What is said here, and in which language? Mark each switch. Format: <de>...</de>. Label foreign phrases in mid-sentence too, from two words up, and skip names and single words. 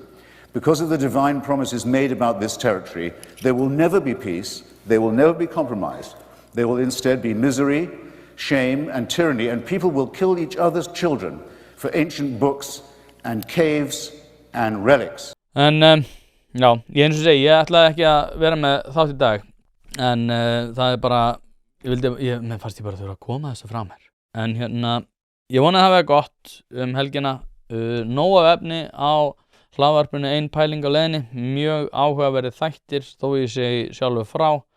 <en>Because of the divine promises made about this territory, there will never be peace, there will never be compromise. There will instead be misery, shame, and tyranny, and people will kill each other's children for ancient books and caves and relics.</en> <is>En já, ég eins og segi, ég ætlaði ekki að vera með þátt í dag, en það bara, mér fannst ég bara þurfa að koma þessu frá mér. En ég vona að það verði gott helgina, nóg af efni á hlaðvarpinu Ein pæling á leiðinni, mjög áhugaverðir þættir þó ég segi sjálfur frá.</is>